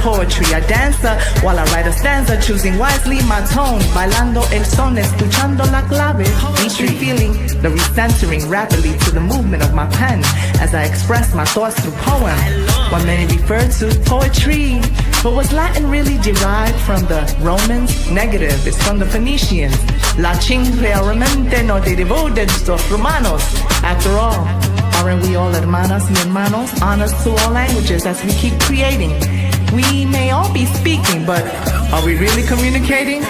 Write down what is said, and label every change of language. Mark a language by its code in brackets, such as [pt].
[en] Poetry, a dancer while I write a stanza, choosing wisely my tone, [es] bailando el son, escuchando la clave. [en] Poetry, feeling the recentering rapidly to the movement of my pen as I express my thoughts through poem. What many refer to poetry, but was Latin really derived from the Romans? Negative, it's from the Phoenicians. [es] Latin realmente no derivó de los romanos. [en] After all, aren't we all [es] hermanas y hermanos? [en] Honors to all languages as we keep creating. We may all be speaking, but are we really communicating?